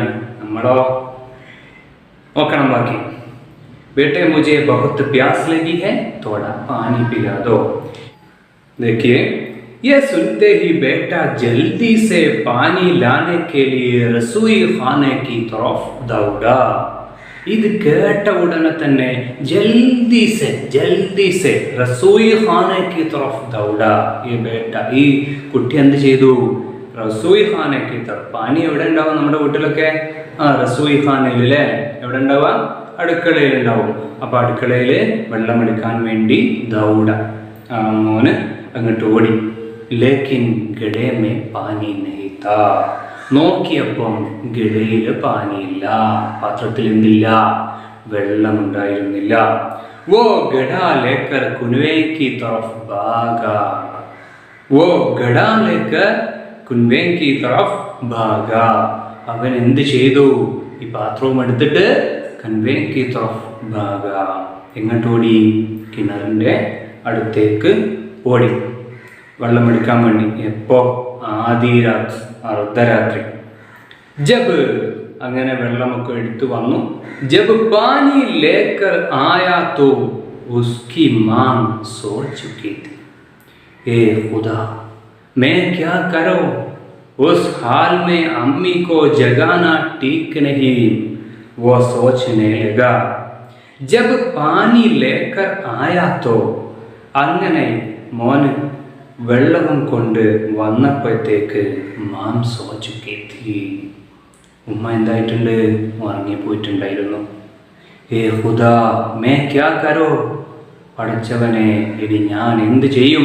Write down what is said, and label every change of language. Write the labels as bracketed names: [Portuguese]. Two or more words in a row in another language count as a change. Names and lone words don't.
[Malayalam] നമ്മളോ? നോക്കണം ബാക്കി. [Hindi] बेटे मुझे बहुत प्यास लगी है, थोड़ा पानी पिला दो. देखिए, ये सुनते ही बेटा जल्दी से पानी लाने के लिए रसोई खाने की तरफ दौड़ा. [Malayalam] ഇത് കേട്ട ഉടനെ തന്നെ [Hindi] जल्दी से रसोई खाने की तरफ दौड़ा. [Malayalam] ഈ ബേട്ട, ഈ കുട്ടി എന്ത് ചെയ്തു? [Hindi] रसोई खाने की तरफ. [Malayalam] പാനി എവിടെ ഉണ്ടാവും നമ്മുടെ വീട്ടിലൊക്കെ? റസോയി ഖാനയിൽ അല്ലേ? എവിടെ ഉണ്ടാവുക? അടുക്കളയിൽ ഉണ്ടാവും. അപ്പൊ അടുക്കളയിൽ വെള്ളമെടുക്കാൻ വേണ്ടി ദൗഡ, മോന് അങ്ങോട്ട് ഓടി. [Hindi] लेकिन घड़े में पानी नहीं था. [Malayalam] നോക്കിയപ്പം ഗഡയിൽ പാനിയില്ല, പാത്രത്തിൽ എന്തില്ല? വെള്ളമുണ്ടായിരുന്നില്ല. [Hindi] वो गढ़ा लेकर कुनवे की तरफ भागा. [Malayalam] അവൻ എന്ത് ചെയ്തു? ഈ പാത്രവും എടുത്തിട്ട് [Hindi] कुनवे की तरफ भागा. [Malayalam] എങ്ങോട്ടോടി? കിണറിൻ്റെ അടുത്തേക്ക് ഓടി, വെള്ളമെടുക്കാൻ വേണ്ടി. എപ്പോ? [Hindi] आधी रात, [Malayalam] അർദ്ധരാത്രി. ജബ്, അങ്ങനെ വെള്ളമൊക്കെ എടുത്തു വന്നു. [Hindi] जब पानी लेकर आया तो उसकी मां सो चुकी थी. ए खुदा मैं क्या करूं, उस हाल में अम्मी को जगाना ठीक नहीं, वो सोचने लगा. जब पानी लेकर आया तो, [Malayalam] അങ്ങനെ മോന് വെള്ളവും കൊണ്ട് വന്നപ്പോഴത്തേക്ക് മാം സോച്ചുക്കെത്തി. ഉമ്മ എന്തായിട്ടുണ്ട്? ഉറങ്ങിപ്പോയിട്ടുണ്ടായിരുന്നു. [Hindi] ऐ खुदा मैं क्या करूं, [Malayalam] പഠിച്ചവനെ ഇനി ഞാൻ എന്ത് ചെയ്യും?